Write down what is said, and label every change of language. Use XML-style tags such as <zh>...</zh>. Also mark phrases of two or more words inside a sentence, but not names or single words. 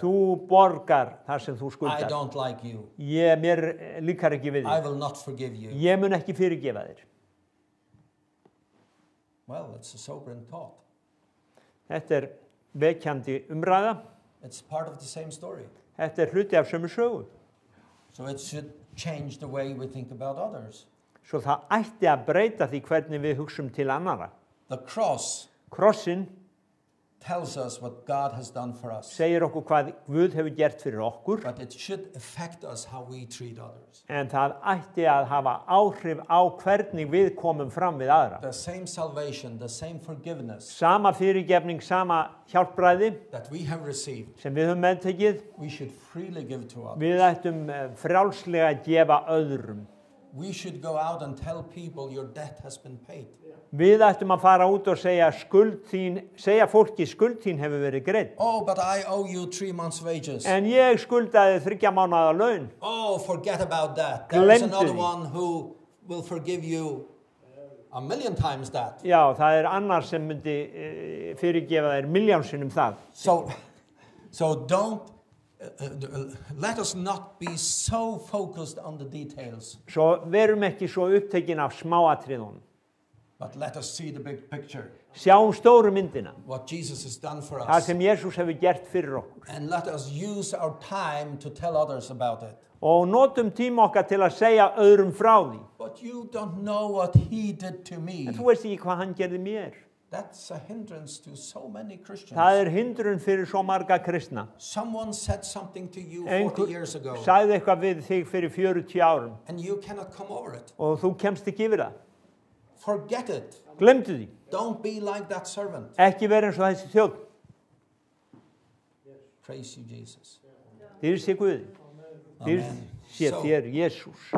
<is>þú borgar þar sem þú</is> <en>I</en> <is>skuldar.</is> <en>don't like you.</en> <is>Mér líkar ekki við</is> <en>I</en> <is>þig.</is> <en>will not forgive you."</en> <is>Ég mun ekki fyrirgefa þér.</is> <en>Well, it's a sobering thought.</en> <is>Þetta vekjandi umræða.</is> <en>It's part of the same story.</en> <is>Þetta hluti af sömu sögu.</is> <en>So it should change the way we think about others.</en> <is>Svo það ætti að breyta því hvernig við hugsum til annara.</is> <en>The cross</en> <is>Krossin</is> <en>tells us what God has done for us,</en> <is>segir okkur hvað Guð hefur gert fyrir okkur,</is> <en>but it should affect us how we treat others.</en> <is>en það ætti að hafa áhrif á hvernig við komum fram við aðra.</is> <en>The same salvation, the same forgiveness</en> <is>Sama fyrirgefning, sama hjálpræði</is> <en>that we have received,</en> <is>sem við höfum meðtekið,</is> <en>we should freely give to others.</en> <is>við ættum frjálslega að gefa öðrum.</is> <en>We should go out and tell people your debt has been paid.</en> <is>Við ættum að fara út og segja fólki skuld þín hefur verið greidd.</is> <en>Oh, but I owe you 3 months' wages.</en> <is>En ég skuldaði 3 mánaða laun.</is> <en>Oh, forget about that. There is</en> <is>Glemdu</is> <en>another</en> <is>því.</is> <en>one who will forgive you 1,000,000 times that.</en> <is>Já, það annar sem myndi fyrirgefa þér milljónsinnum það.</is> <en>So don't let us not be so focused on the details,</en> <is>Svo verum ekki svo upptekin af smáatriðunum.</is> <en>but let us see the big picture,</en> <is>Sjáum stóru myndina,</is> <en>what Jesus has done for</en> <is>það</is> <en>us,</en> <is>sem Jesús hefur gert fyrir okkur.</is> <en>and let us use our time to tell others about it.</en> <is>Og notum tíma okkar til að segja öðrum frá því.</is> <en>But you don't know what he did to me.</en> <is>En þú veist ekki hvað hann gerði mér.</is> <en>That's a hindrance to so many Christians.</en> <is>Það hindrun fyrir svo marga kristna.</is> <en>Someone said something to you 40</en> <is>Einhver</is> <en>years ago,</en> <is>sagði eitthvað við þig fyrir 40 árum</is> <en>and you cannot come over it.</en> <is>og þú kemst ekki yfir það.</is> <en>Forget it.</en> <is>Glemdu því.</is> <en>Don't be like that servant.</en> <is>Ekki vera eins og þessi þjóð.</is> <en>Praise you, Jesus.</en> <is>Dýr sé Guði. Dýr</is> <en>Amen.</en> <is>sé</is> <en>So-</en> <is>þér, Jesús.</is>